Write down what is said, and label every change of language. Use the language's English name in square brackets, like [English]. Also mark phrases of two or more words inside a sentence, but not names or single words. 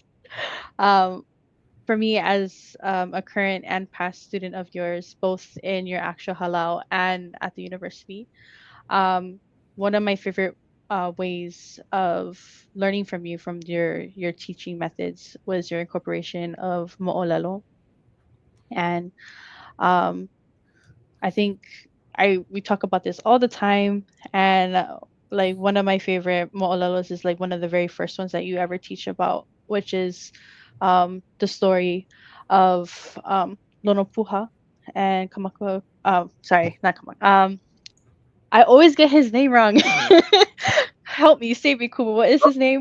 [English] For me, as a current and past student of yours, both in your actual halau and at the university, one of my favorite ways of learning from you, from your teaching methods, was your incorporation of moʻolelo. And I think we talk about this all the time, and like one of my favorite moʻolelos is like one of the very first ones that you ever teach about, which is the story of Lono Puha and Kamaka. Sorry, not Kamaka. I always get his name wrong. Help me, save me, Kuba. What is his name?